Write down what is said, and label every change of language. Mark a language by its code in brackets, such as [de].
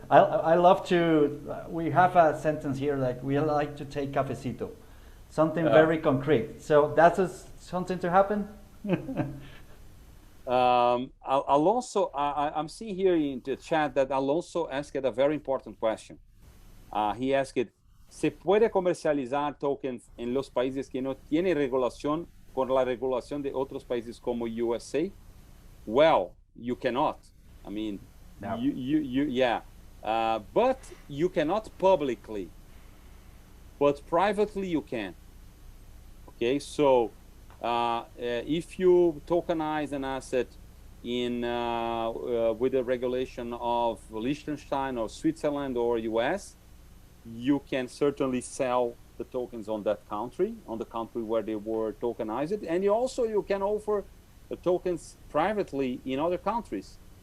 [en] I love to, we have a sentence here like, we like to take cafecito. Something very concrete. So that's something to happen? Alonso, I'm seeing here in the chat that Alonso asked a very important question. He asked, [es] ¿se puede comercializar tokens en los países que no tienen regulación con la regulación de otros países como USA? [en] Well, you cannot. I mean, no. But you cannot publicly. But privately you can. Okay, so if you tokenize an asset in with the regulation of Liechtenstein or Switzerland or US, you can certainly sell the tokens on that country, on the country where they were tokenized, and you can offer the tokens privately in other countries.